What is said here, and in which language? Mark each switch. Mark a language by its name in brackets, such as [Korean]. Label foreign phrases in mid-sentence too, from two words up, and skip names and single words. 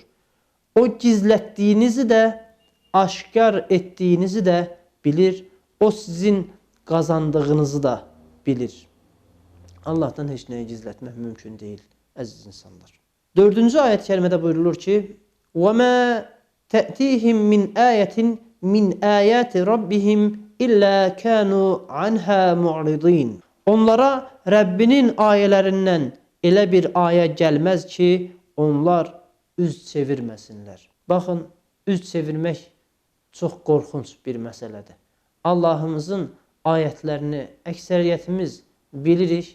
[Azerbaijani] O gizlətdiyinizi də, aşkar etdiyinizi də bilir. O sizin qazandığınızı da bilir. Allahdan heç nəyi gizlətmək mümkün deyil, əziz insanlar. 4-cü ayət-i kərimədə buyurulur ki, [Arabic] وَمَا تَأْتِيهِمْ مِنْ آيَةٍ مِنْ آيَاتِ رَبِّهِمْ إِلَّا كَانُوا عَنْهَا مُعْرِضِينَ. [Azerbaijani] Onlara Rəbbinin ayələrindən elə bir ayə gəlməz ki, onlar üz çevirməsinlər. Baxın, üz çevirmək çox qorxunc bir məsələdir. Allahımızın ayətlərini əksəriyyətimiz bilirik.